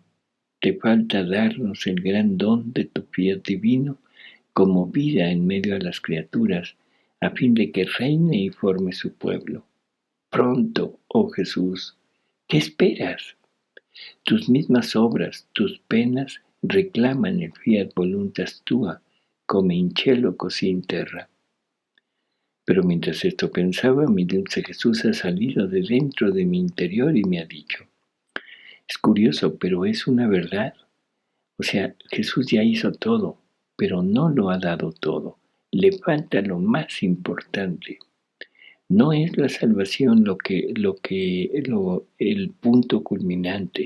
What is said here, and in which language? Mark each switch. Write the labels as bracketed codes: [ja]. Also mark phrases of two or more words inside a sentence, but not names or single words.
[es] Te falta darnos el gran don de tu fiat divino como vida en medio de las criaturas, a fin de que reine y forme su pueblo. Pronto, oh Jesús, ¿qué esperas? Tus mismas obras, tus penas, reclaman el [la] fiat voluntas tua, [it] come in cielo così in terra. [es] Pero mientras esto pensaba, mi dulce Jesús ha salido de dentro de mi interior y me ha dicho, es curioso, pero es una verdad. O sea, Jesús ya hizo todo, pero no lo ha dado todo. Le falta lo más importante. No es la salvación el punto culminante.